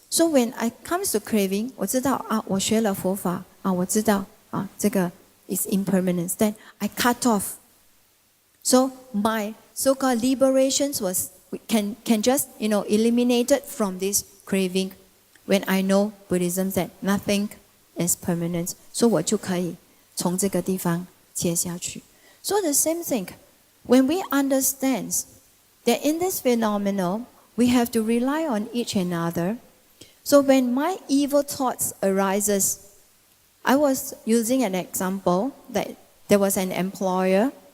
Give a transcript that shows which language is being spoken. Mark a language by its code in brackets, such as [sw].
[en] So when I comes to craving, [zh] 我知道我学了佛法我知道这个 [en] is impermanence. Then I cut off. So my so-called liberations can just eliminated from this craving when I know Buddhism that nothing is permanent. So [zh] 我就可以从这个地方接下去. [en] So the same thing. When we understand that in this phenomenon, we have to rely on each another. So when my evil thoughts arises, I was using an example that there was an employer